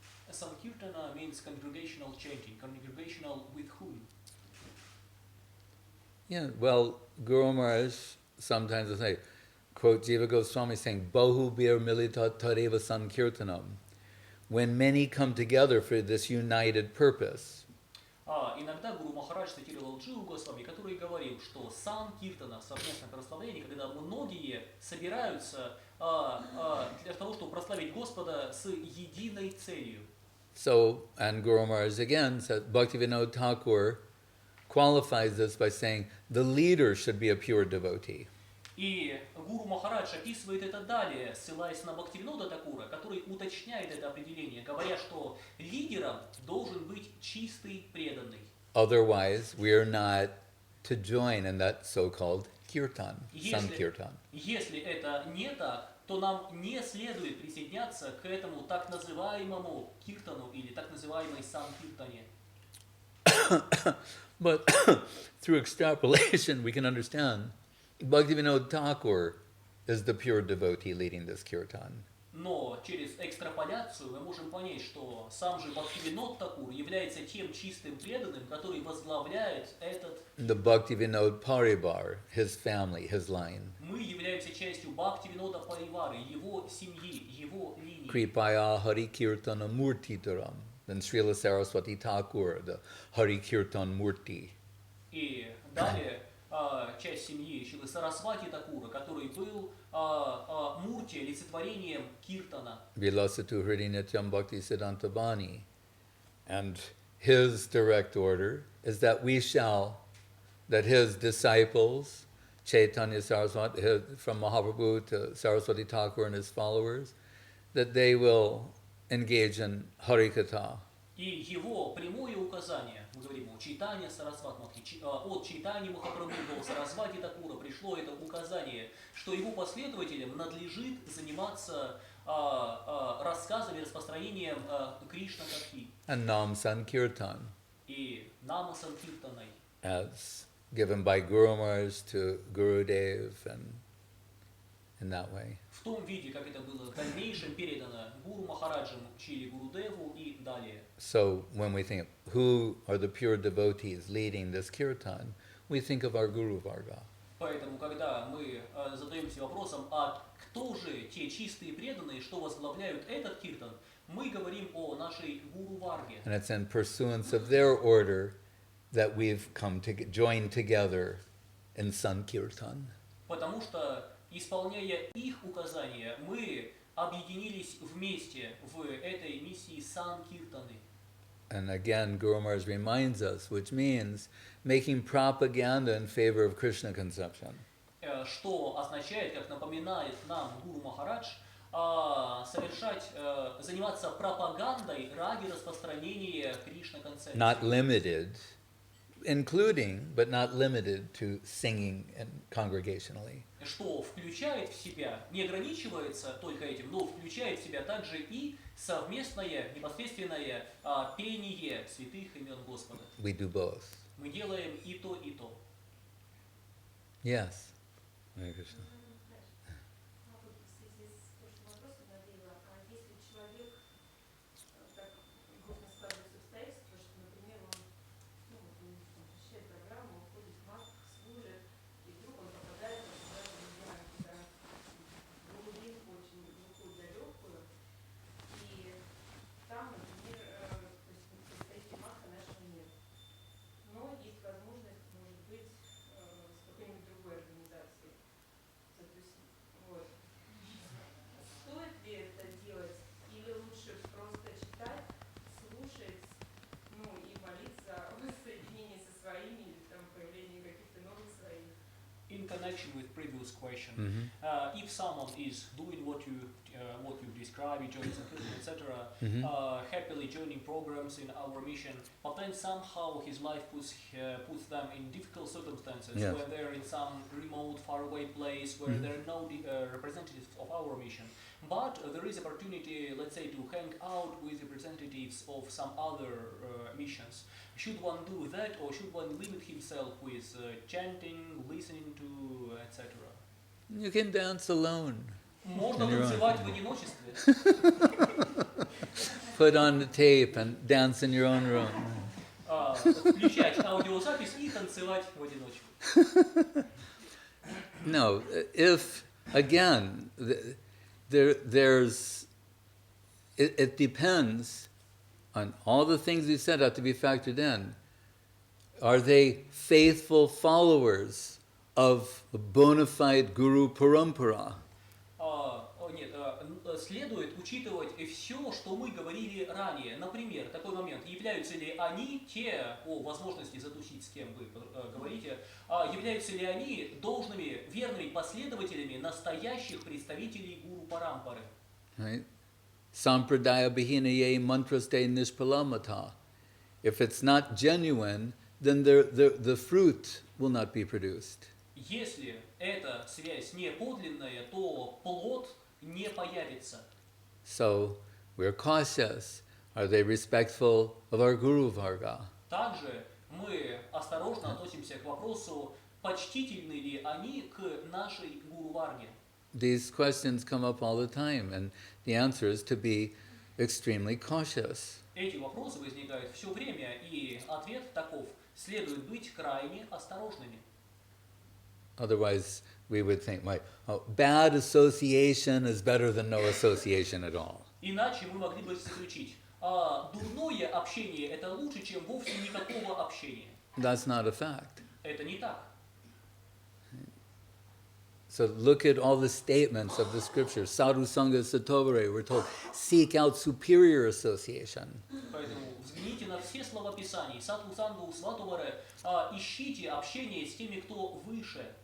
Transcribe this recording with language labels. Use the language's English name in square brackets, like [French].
[English] Sankirtana means congregational chanting. Congregational with whom? Yeah, well, Guru Maharaj sometimes will say, quote Jiva Goswami saying, [Sanskrit] Bahu bir milita tareva sankirtanam. [English] When many come together for this united purpose. [Russian] Иногда Гуру Махарадж цитировал Дживу Госвами, который говорил, что Санкиртана, совместное прославление, когда многие собираются для того, чтобы прославить Господа с единой целью. [English] So, and Guru Maharaj again said, Bhaktivinoda Thakur qualifies this by saying, the leader should be a pure devotee. [Russian] И Гуру Махарадж описывает это далее, ссылаясь на Бхактивинода Такура, который уточняет это определение, говоря, что лидером должен быть чистый преданный. [English] Otherwise, we are not to join in that so-called kirtan, sankirtan. [Russian] Если это не так, то нам не следует присоединяться к этому так называемому киртану или так называемой санкиртане. [English] But through extrapolation, we can understand Bhaktivinoda Thakur is the pure devotee leading this kirtan. [Russian] Но через экстраполяцию мы можем понять, что сам же Бхактивинод Такур является тем чистым преданным, который возглавляет этот. [English] The Bhaktivinoda Parivar, his family, his line. [Russian] Мы являемся частью Бхактивинода Паривары, его семьи, его линии. [Sanskrit] Kripaya Hari Kirtana Murti Dharam. [English] Then Srila Saraswati Thakur, the Hari Kirtan Murti. [Russian] И далее часть семьи Шилы Сарасвати Такура, который был мурти, олицетворением киртана. [Sanskrit] Vilasatu Hridinatyam Bhakti Siddhanta Bani. [English] And his direct order is that that his disciples, Chaitanya Saraswati, from Mahaprabhu to Saraswati Thakur and his followers, that they will engage in Harikatha. [Russian] И его прямое указание, мы говорим о Чайтанья Сарасвати Махарадж, от Чайтаньи Махапрабху до Сарасвати Такура пришло это указание, что его последователям надлежит заниматься рассказами, распространением Кришна Катхи. [English] And Nam Sankirtan, [Russian] И Нама Санкиртаной, [English] as given by Guru Maharaj to Gurudev, and in that way. [Russian] в том виде, как это было в дальнейшем передано Гуру Махараджам, Шили Гурудеву и далее. [English] So when we think of who are the pure devotees leading this kirtan, we think of our Guru Varga. [Russian] Поэтому, когда мы задаемся вопросом, а кто же те чистые преданные, что возглавляют этот киртан, мы говорим о нашей Гуру Варге. [English] And it's in pursuance of their order that we've come to join together in Sankirtan. [Russian] Потому что, исполняя их указания, мы объединились вместе в этой миссии Санкиртаны. [English] And again, Guru Maharaj reminds us, which means making propaganda in favor of Krishna conception. [Russian] Что означает, как напоминает нам Гуру Махарадж, заниматься пропагандой ради распространения Кришна концепции. [English] Not limited, including, but not limited to singing and congregationally. [Russian] Что включает в себя, не ограничивается только этим, но включает в себя также и совместное, непосредственное пение святых имен Господа. [English] We do both. [Russian] Мы делаем и то, и то. [English] Yes. Hare Krishna. [Russian] А вот в связи с прошлым вопросом навела, а если человек так грустно складывается обстоятельства, что, например, он посещает программу, ходит в масках, служит, и вдруг он попадает куда-то в глубинку очень глухую, далекую, и там, например, то есть представителей маска нашего нет. Но есть возможность, может быть, с какой-нибудь другой организацией. Вот. Стоит ли это делать, или лучше просто читать, слушать, и молиться о воссоединении со своими, или там появлении каких-то новых своих? [English] In connection with previous question, if someone is doing what you describe, joining etc., happily joining programs in our mission, but then somehow his life puts them in difficult circumstances, Yes. where they're in some remote, faraway place where there are no representatives of our mission. But there is opportunity, let's say, to hang out with representatives of some other missions. Should one do that, or should one limit himself with chanting, listening to, etc.? You can dance alone. [Russian] Можно [English] In your own- [Russian] танцевать в одиночестве. [English] Put on the tape and dance in your own room. [Russian] Включать аудиозапись и танцевать в одиночку. [English] No, if, again, it depends on all the things we said have to be factored in. Are they faithful followers of a bona fide Guru Parampara? [Russian] Нет, следует учитывать все, что мы говорили ранее. Например, такой момент. Являются ли они, те, по возможности затусить, с кем вы говорите, являются ли они должными, верными последователями настоящих представителей Гуру Парампары? [Sanskrit] Right? Sampradaya Bihinaye Mantraste Nishpalamata. [English] If it's not genuine, then the fruit will not be produced. [Russian] Если эта связь не подлинная, то плод не появится. [English] So we're cautious. Are they respectful of our Guru Varga? [Russian] Также мы осторожно относимся к вопросу, почтительны ли они к нашей Гуру Варге. [English] These questions come up all the time, and the answer is to be extremely cautious. [Russian] Эти вопросы возникают все время, и ответ таков: следует быть крайне осторожными. [English] Otherwise, we would think, bad association is better than no association at all. [Russian] Иначе мы могли бы заключить, дурное общение – это лучше, чем вовсе никакого общения. [English] That's not a fact. [Russian] Это не так. [English] So look at all the statements of the scriptures. [Sanskrit] Sadhu Sangha Satovare, [English] we're told, seek out superior association. [Russian] Поэтому взгляните на все слова Писаний. [Sanskrit] Садху Сангу Сватоваре, [Russian] ищите общение с теми, кто выше.